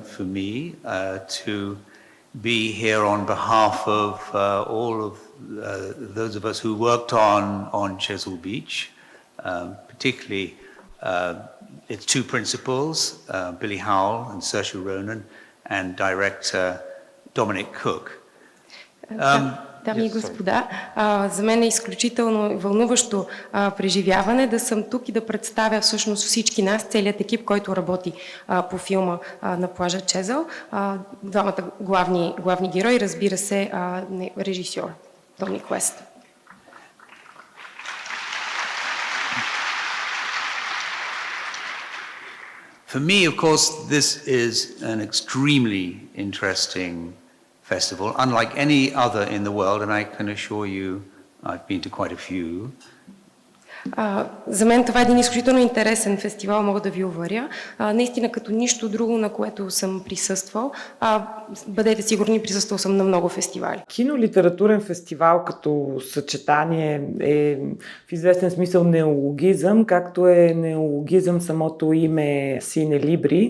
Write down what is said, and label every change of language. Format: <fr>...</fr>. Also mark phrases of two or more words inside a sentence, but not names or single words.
<en>for me to be here on behalf of all of those of us who worked on Chesil Beach, particularly its two principals, Billy Howell and Saoirse Ronan, and director Dominic Cook.</en> <bg>Дами и господа, за мен е изключително вълнуващо преживяване да съм тук и да представя всъщност всички нас, целият екип, който работи по филма на плажа Чезъл, двамата главни герои, разбира се, режисьор Доминик Уест.</bg> <en>For me, of course, this is an extremely interesting festival, unlike any other in the world, and I can assure you I've been to quite a few.</en> <bg>За мен това е един изключително интересен фестивал, мога да ви уверя. Наистина като нищо друго, на което съм присъствал. Бъдете сигурни, присъствал съм на много фестивали. Кинолитературен фестивал като съчетание е в известен смисъл неологизъм, както е неологизъм самото име Сине Либри.</bg>